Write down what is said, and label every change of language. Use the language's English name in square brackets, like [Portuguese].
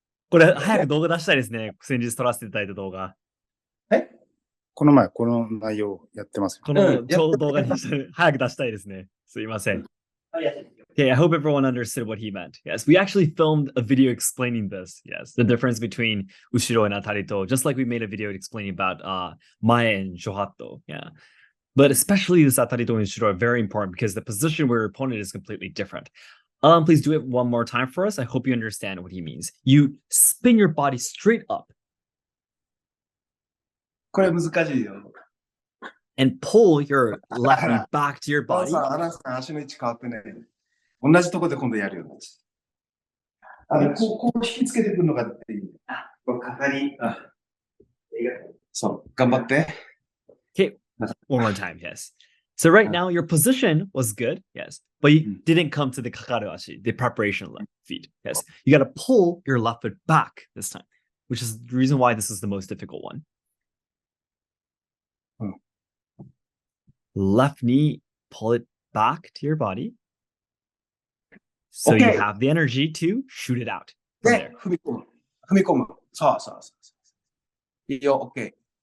[Japanese] これ、早く動画出したいですね。先日撮らせていただいた動画。この前、この内容やってますよ。このちょうど動画に早く出したいですね。すいません。 [English] Okay, I hope everyone understood what he meant. Yes, we actually filmed a video explaining this. Yes, the difference between Ushiro and Atarito, just like we made a video explaining about Mae and Shohato. Yeah. But especially this Atarito and Ushiro are very important because the position where your opponent is completely different. Please do it one more time for us. I hope you understand what he means. You spin your body straight up [Japanese] これ難しいよ。 [English] and pull your left knee back to your [Japanese] アラン [English] body. [Japanese] さん、アランさん、足の位置変わってない。同じとこで今度やるようになる。こう引きつけてくるのがっていい。これかかり。そう、頑張って。 [English] Okay, one more time, yes. So right now your position was good, yes, but you didn't come to the kakaru ashi, the preparation left feet. Yes, you got to pull your left foot back this time, which is the reason why this is the most difficult one. Left knee, pull it back to your body. So you Okay. have the energy to shoot it out. From [Japanese] で [English] there.、 [Japanese] 踏み込む。踏み込む。そうそうそうそう。いいよ、OK。